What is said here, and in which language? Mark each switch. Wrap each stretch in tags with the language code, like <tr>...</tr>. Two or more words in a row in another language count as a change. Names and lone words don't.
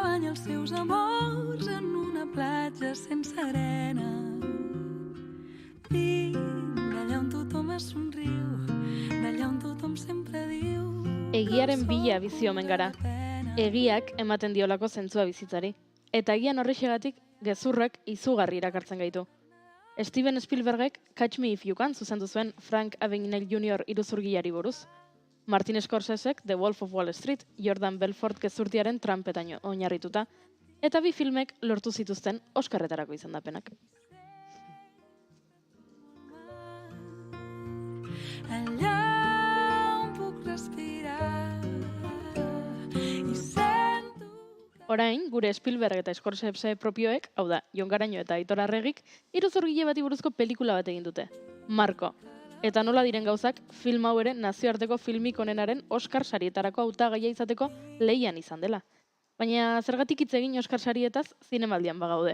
<ca>els seus amors en una platja sense arena. Vinc allà on tothom es somriu, d'allà on tothom sempre diu...</ca> <eu>Egiaren bila bizi omen gara. Egiak ematen diolako zentzua bizitzari. Eta egian horrexegatik gezurrak izugarri irakartzen gaitu. Steven Spielbergek Catch Me If You Can zuzendu zuen Frank Abagnale Jr. iruzurgilari buruz. Martin Scorsesek The Wolf of Wall Street, Jordan Belfort gezurtiaren trampetan oinarrituta, eta bi filmek lortu zituzten Oscarretarako izendapenak.</eu> <ca>Allà on puc respirar i sento...</ca> <eu>Orain, gure Spielberg eta Scorsese propioek, hau da, Jon Garaño eta Aitor Arregik, iruzurgile bati buruzko pelikula bat egin dute. Marko. Eta nola diren gauzak, film hau ere nazioarteko filmik onenaren Oscar sarietarako hautagaia izateko lehian izan dela. Baina zergatik hitz egin Oscar sarietaz zinemaldian bagaude.</eu>